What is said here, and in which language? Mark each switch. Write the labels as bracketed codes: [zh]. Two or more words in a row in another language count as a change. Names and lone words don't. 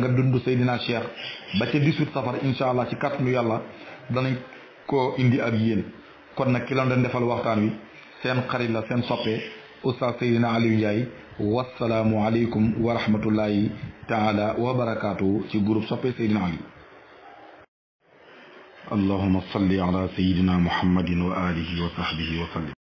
[wo] dund Seydina Cheikh ba ca 18 safar [ar] إن شاء الله [wo] ci kàttanu yàlla danañ ko indi ak yéen kon nag ki la doon defal waxtaan wi seen xarit la seen soppe Oustaz Seydina Aliou Ndiaye [ar] والسلام عليكم ورحمة الله تعالى وبركاته [wo] ci groupe soppe Seydina Aliou [ar] اللهم صل على سيدنا محمد وعلى آله وصحبه وسلم